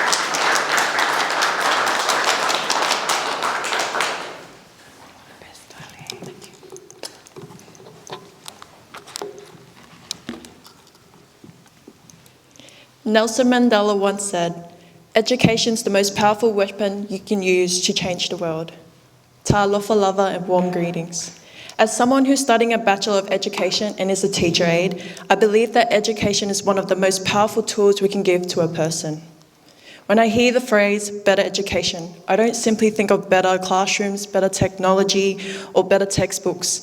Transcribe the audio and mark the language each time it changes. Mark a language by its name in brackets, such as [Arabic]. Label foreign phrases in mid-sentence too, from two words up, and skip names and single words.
[English] Nelson Mandela once said, "Education's the most powerful weapon you can use to change the world." [Samoan] Ta alofa lava [English] and warm greetings. As someone who's studying a Bachelor of Education and is a teacher aide, I believe that education is one of the most powerful tools we can give to a person. When I hear the phrase better education, I don't simply think of better classrooms, better technology, or better textbooks.